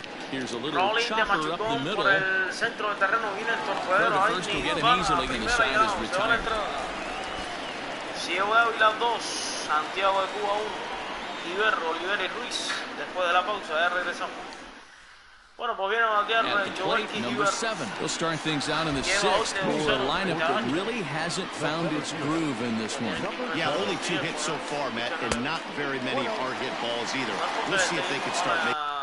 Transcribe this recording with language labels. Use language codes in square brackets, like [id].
[en] Here's a little chopper up the middle. Where the first will get him easily, and the side is retired. [es] Ciego y las 2, Santiago de Cuba 1, Iberro, Olivera y Ruiz. Después de la pausa, ya regresamos. Bueno, pues viene a batear Joel [en] number 7. We'll start things out in the 6th for a lineup that really hasn't found its groove in this one. Yeah, only 2 hits so far, Matt, and not very many hard hit balls either. We'll see if they can start making.